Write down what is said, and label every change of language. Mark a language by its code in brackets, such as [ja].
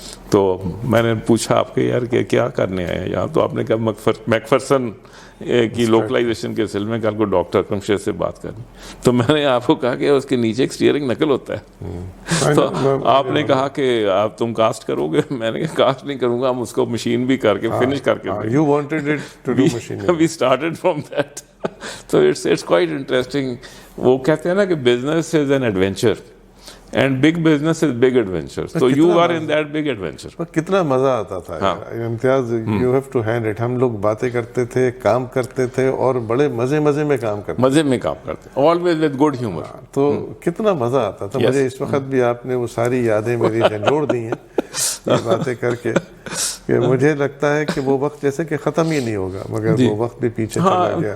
[ur] تو میں نے پوچھا آپ کے یار کہ کیا کرنے آئے ہیں یہاں, تو آپ نے کہا میکفرسن کی لوکلائزیشن کے سلسلے میں کل کو ڈاکٹر اکرم شیخ سے بات کرنی. تو میں نے آپ کو کہا کہ اس کے نیچے ایک اسٹیئرنگ نقل ہوتا ہے. تو آپ نے کہا کہ آپ تم کاسٹ کرو گے. میں نے کہا کاسٹ نہیں کروں گا, ہم اس کو مشین بھی کر کے فنش کر کے. [en] You wanted it to do machining. We started from that. So it's quite interesting. [ur] وہ کہتے ہیں نا کہ [en] business is an adventure and big business is big adventure. So you are in that big adventure. [ur] کتنا مزہ آتا تھا امتیاز. [en] You have to hand it. [ur] ہم لوگ باتیں کرتے تھے, کام کرتے تھے, اور بڑے مزے میں کام کرتے, مزے میں کام کرتے, [en] always with good humor. [ur] تو کتنا مزہ آتا تھا. مجھے اس وقت بھی آپ نے وہ ساری یادیں میری جھنجھوڑ دی ہیں یہ باتیں کر کے, کہ مجھے لگتا ہے کہ وہ وقت جیسے کہ ختم ہی نہیں ہوگا, مگر وہ وقت بھی پیچھے چلا گیا.